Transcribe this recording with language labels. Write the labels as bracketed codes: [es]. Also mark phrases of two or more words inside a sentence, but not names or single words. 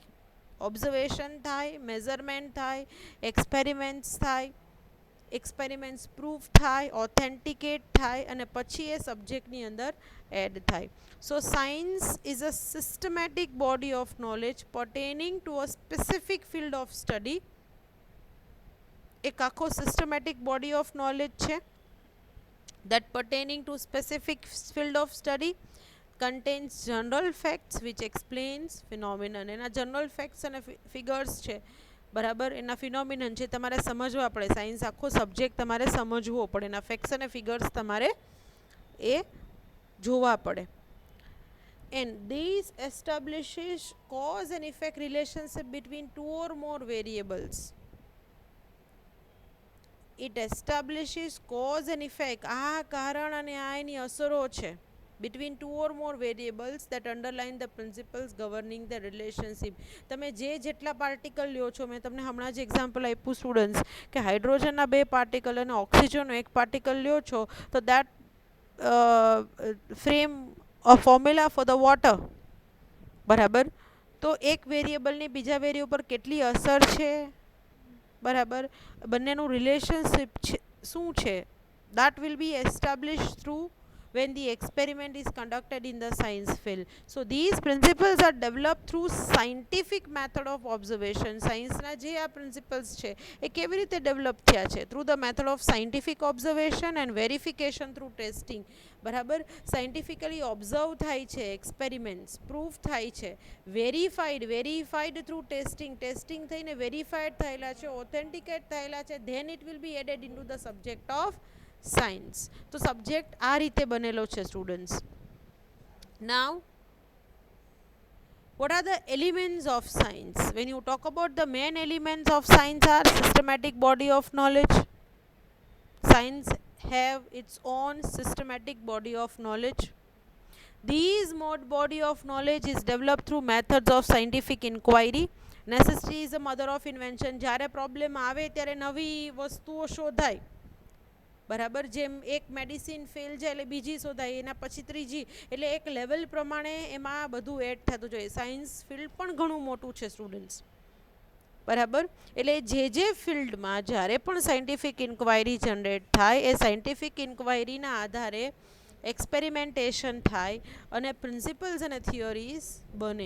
[gu] ઓબ્ઝર્વેશન થાય, મેઝરમેન્ટ થાય, એક્સપેરિમેન્ટ્સ થાય, [en] experiments proof [gu] થાય, ઓથેન્ટિકેટ થાય, અને પછી એ સબ્જેક્ટની અંદર એડ થાય. [en] So science is a systematic body of knowledge pertaining to a specific field of study. [gu] એક આખો [en] systematic body of knowledge છે that pertaining to specific field of study contains general facts which explains phenomenon. [gu] એના [en] general facts [gu] અને figures છે બરાબર, એના ફિનોમિનન છે તમારે સમજવા પડે. સાયન્સ આખો સબ્જેક્ટ તમારે સમજવો પડે, એના ફેક્ટ્સ અને ફિગર્સ તમારે એ જોવા પડે. [en] And these establishes cause and effect relationship between two or more variables. It establishes cause and effect, [gu] આ કારણ અને આ એની અસરો છે, [en] between two or more variables that underline the principles governing the relationship. [gu] તમે જેટલા પાર્ટિકલ લ્યો છો, મેં તમને હમણાં જ એક્ઝામ્પલ આપ્યું સ્ટુડન્ટ્સ કે હાઇડ્રોજનના 2 પાર્ટિકલ અને ઓક્સિજનનો 1 પાર્ટિકલ લ્યો છો તો [en] that frame a formula for the water, [gu] બરાબર. તો એક વેરિયેબલની બીજા વેરિયેબલ પર કેટલી અસર છે, બરાબર, બંનેનું રિલેશનશિપ શું છે, [en] that will be established through when the experiment is conducted in the science field. So these principles are developed through scientific method of observation. [gu] સાયન્સના જે આ પ્રિન્સિપલ્સ છે એ કેવી રીતે ડેવલપ થયા છે? [en] through the method of scientific observation and verification through testing, બરાબર. scientifically observe [gu] થાય છે, [en] experiments proof [gu] થાય છે, [en] verified through testing [gu] થઈને વેરીફાઈડ થયેલા છે, ઓથેન્ટિકેટ થયેલા છે, [en] then it will be added in to the subject of science. [gu] તો સબ્જેક્ટ આ રીતે બનેલો છે સ્ટુડન્ટ્સ. [en] now what are the elements of science? When you talk about the main elements of science are systematic body of knowledge. Science have its own systematic body of knowledge. These body of knowledge is developed through methods of scientific inquiry. Necessity is the mother of invention. [gu] જ્યારે પ્રોબ્લેમ આવે ત્યારે નવી વસ્તુઓ શોધાય, બરાબર. જેમ એક [en] medicine fail [gu] જાય એટલે બીજી શોધાય, એના પછી ત્રીજી, એટલે એક લેવલ પ્રમાણે એમાં બધું એડ થતું જોઈએ. [en] science field [gu] પણ ઘણું મોટું છે સ્ટુડન્ટ્સ, બરાબર. એટલે જે ફિલ્ડમાં જ્યારે પણ [en] scientific inquiry [gu] જનરેટ થાય એ [en] scientific inquiryના [gu] આધારે એક્સપેરિમેન્ટેશન થાય અને પ્રિન્સિપલ્સ અને થિયોરીઝ બને.